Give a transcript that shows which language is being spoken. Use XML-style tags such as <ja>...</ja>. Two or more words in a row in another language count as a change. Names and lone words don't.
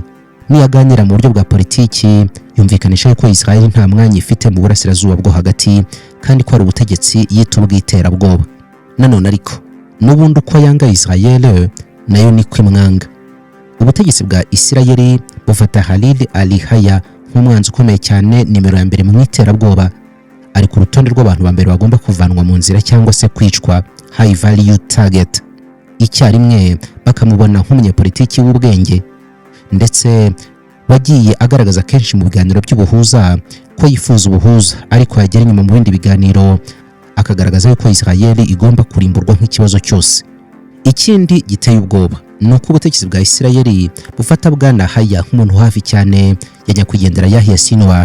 <rw>Niyaganira mu buryo bwa politiki yumvikanisha ko Israel nta mwanya ifite mu burasirazuba bwo hagati kandi ko ari ubutegetsi yita ubw'iterabwoba. Nanone ariko n'ubundi uko yanga Israel nayo niko imwanga. Ubutegetsi bwa Israel bufata Khalil al-Hayya nk'umwanzi ukomeye cyane nimero ya mbere mu iterabwoba. Ari ku rutonde rw'abantu ba mbere bagomba kuvanwa mu nzira cyangwa se kwicwa,</rw> <en>high value target.</en> <rw>Icyarimwe bakamubona nk'umunyapolitiki w'ubwenge ndetse wagiye agaragaza kenshi mu biganiro by'ubuhuza ko yifuza ubuhuza, ariko yagera inyuma mu bindi biganiro akagaragaza ko Israel igomba kurimburwa nk'ikibazo cyose. Ikindi giteye ubwoba ni uko ubutegetsi bwa Israel bufata bwana Hayya nk'umuntu hafi cyane ya nyakwigendera Yahya Sinwar.</rw>